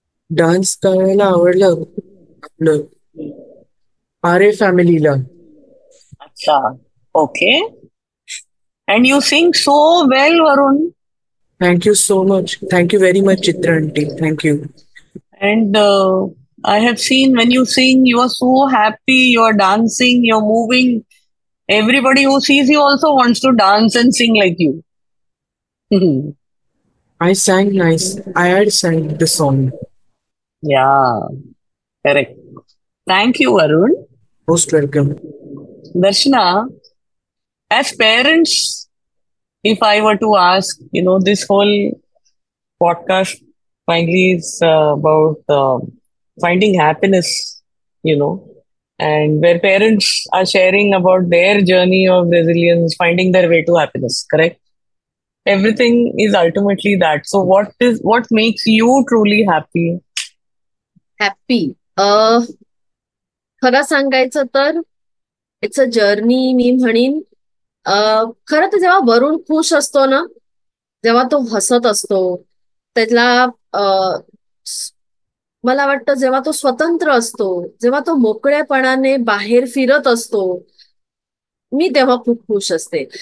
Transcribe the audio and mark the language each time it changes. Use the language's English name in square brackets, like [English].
[Marathi] Dance करायला आवडलं आपलं आरे फॅमिलीला. [English] अच्छा, okay. And you sing so well, Varun. Thank you so much. Thank you very much, Chitra aunty. Thank you. And I have seen when you sing, you are so happy, you are dancing, you're moving. Everybody who sees you also wants to dance and sing like you. I sang nice. I had sang the song. Yeah, correct. Thank you, Varun. Most welcome. Darshana, as parents, if I were to ask, this whole podcast finally is about finding happiness, and where parents are sharing about their journey of resilience, finding their way to happiness, correct? Everything is ultimately that. So what makes you truly happy? [Marathi] Happy खरं सांगायचं तर [English] It's a journey. [Marathi] मी म्हणीन खरं तर जेव्हा वरुण खुश असतो ना, जेव्हा तो हसत असतो, त्याला मला वाटतं जेव्हा तो स्वतंत्र असतो, जेव्हा तो मोकळ्यापणाने बाहेर फिरत असतो, मी तेव्हा खूप खुश असते.